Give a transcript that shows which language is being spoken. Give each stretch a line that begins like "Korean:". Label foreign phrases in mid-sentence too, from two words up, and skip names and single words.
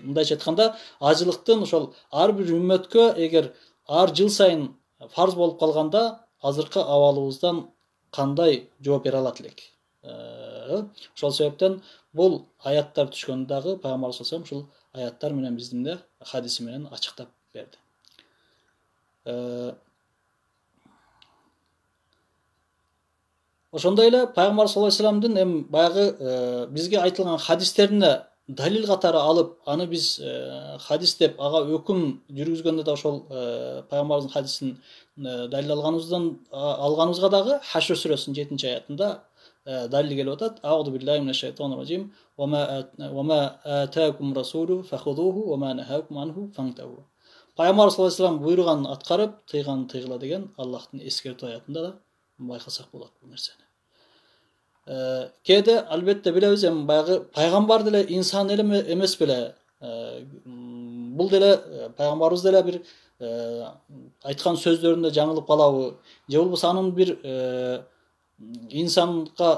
Kyrgyz: Мындай айтканда, ажылыктын ошол ар бир үммөткө эгер ар жыл сайын фарз болуп калганда, азыркы абалыбыздан кандай жооп бере алат элек. Ошол себептен бул аяттар түшкөндө дагы Пайгамбар
Arabic: صلى الله عليه وسلم
Kyrgyz: ушул аяттар менен биздин хадиси менен ачыктап берди. Ошондой эле Пайгамбар
Arabic: صلى الله عليه
Kyrgyz: ва салламдын эми баягы бизге айтылган хадистерине далил катары алып, аны биз хадис деп ага өкүм жүргүзгөндө да ошол Пайгамбардын хадисин далил алганыбызга дагы Хашр сүрөсүнүн 7-аятында далил келип атат.
Arabic: أعوذ بالله من الشيطان الرجيم. وما آتاكم الرسول فخذوه وما نهاكم عنه فانتهوا.
Kyrgyz: Пайгамбар
Arabic: صلى الله عليه وسلم
Kyrgyz: буйруган аткарып, тыйган тыйгыла деген Аллахтын эскертүү аятында да байкасак болот бул нерсени. Кээде албетте билебиз, эми баягы пайгамбар деле инсан эле эмес беле. Бул деле пайгамбарыбыз деле бир айткан сөздөрүндө жаңылып калабы, же болбосо анын бир инсанга